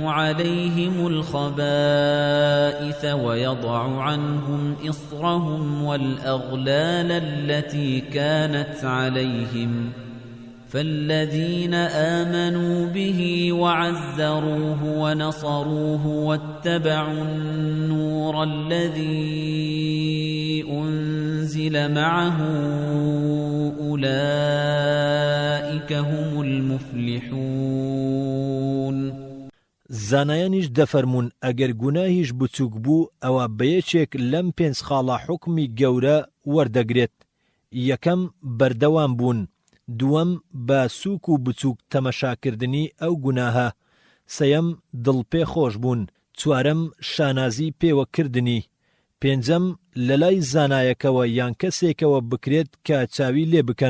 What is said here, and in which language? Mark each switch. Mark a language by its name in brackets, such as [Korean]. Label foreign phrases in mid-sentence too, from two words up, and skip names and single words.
[Arabic] عليهم الخبائث ويضع عنهم إصرهم والأغلال التي كانت عليهم فالذين آمنوا به وعزروه ونصروه واتبعوا النور الذي أنزل معه أولئك هم المفلحون. [Central Kurdish] زانایانیش دەفەرمون ئەگەر گوناهیش بچووک بوو ئەوە بەیەکێک لەم 5 خاڵە حکمی گەورە وەردەگرێت. یەکەم بەردەوام بوون، دووەم بە سووک و بچووک تەمەشاکردنی ئەو گوناهە، سەیەم دڵپێ خۆش بوون، چوارەم شانازی پێوەکردنی، پێنجەم لەلای زانایەکەوە یان کەسێکەوە بکرێت کە چاوی لێ بکەن.